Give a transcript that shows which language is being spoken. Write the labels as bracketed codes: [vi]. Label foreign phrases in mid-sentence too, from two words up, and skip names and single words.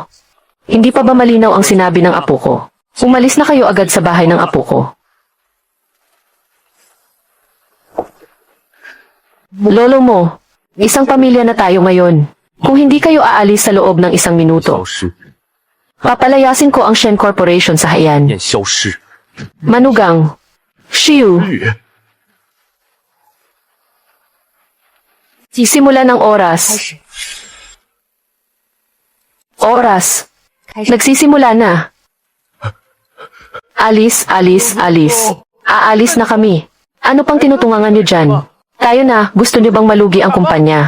[tl] Hindi pa ba malinaw ang sinabi ng apo ko? Umalis na kayo agad sa bahay ng apo ko. Lolo mo, isang pamilya na tayo ngayon. Kung hindi kayo aalis sa loob ng isang [zh] 消 [tl] minuto, [zh] 失， [tl] papalayasin ko ang Shen Corporation sa Haiyan. [zh] 便消失。 [tl] Manugang, Xiu, [zh] 玉， [tl] simula ng oras. Oras. Nagsisimula na. Alis, alis, alis. Aalis na kami. Ano pang tinutungangan niyo dyan? Tayo na, gusto niyo bang malugi ang kumpanya?